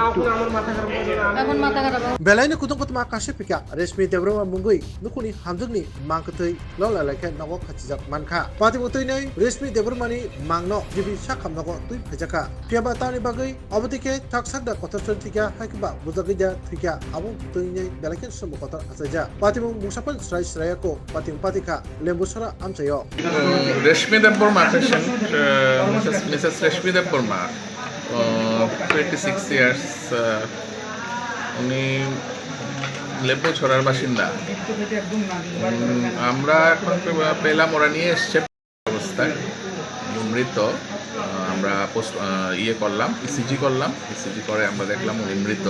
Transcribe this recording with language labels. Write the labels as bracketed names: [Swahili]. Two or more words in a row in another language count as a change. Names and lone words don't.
[Kok Borok] बेलायनो कुतुं कुतुं आकाशे पिका रेशमी देब्रमा मुंगै नुकुनि हामजुगनि मांकथै लला लायखे नगो खाथिजाक मानखा पातिमुतैनै रेशमी देब्रमानि मांनो जिबि साखाम नगो तुइ फैजाका पियाबा तानि बागै अबदिके थाकसाकदा कथरसन थिका हायखबा बुजागैजा थिका आबु तैनै बेलायखे समु कथर आसाजा पातिमु मुसाफन स्राय स्रायको पातिम पातिका लेम्बुसरा आमचायो [Bangla] रेशमी देब्रमा पेशेंट मिसेस रेशमी देब्रमा 26 years উনি লেবু ছড়ার বাসিন্দা। আমরা এখন পেলাম ওরা নিয়ে এসছে অবস্থায় মৃত। আমরা করলাম ইসিজি করলাম, ইসিজি করে আমরা দেখলাম উনি মৃত।